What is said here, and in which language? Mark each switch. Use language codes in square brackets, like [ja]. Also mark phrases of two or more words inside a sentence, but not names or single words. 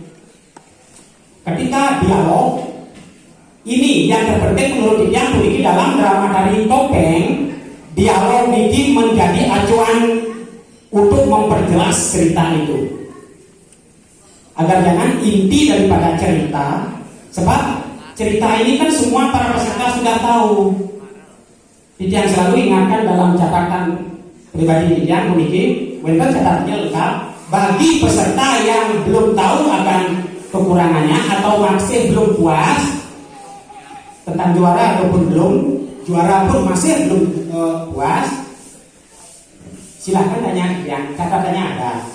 [id] Ketika dialog, ini yang terpenting menurut Titian puniki dalam drama tari topeng, dialog ini menjadi acuan untuk memperjelas cerita itu, agar jangan inti daripada cerita. Sebab cerita ini kan semua para peserta sudah tahu. Titian selalu ingatkan dalam catatan pribadi Titian [ban] puniki, wenten [id] catatannya lengkap. Bagi peserta yang belum tahu akan kekurangannya atau masih belum puas tentang juara ataupun belum juara pun masih belum puas, silahkan tanya yang catatannya ada.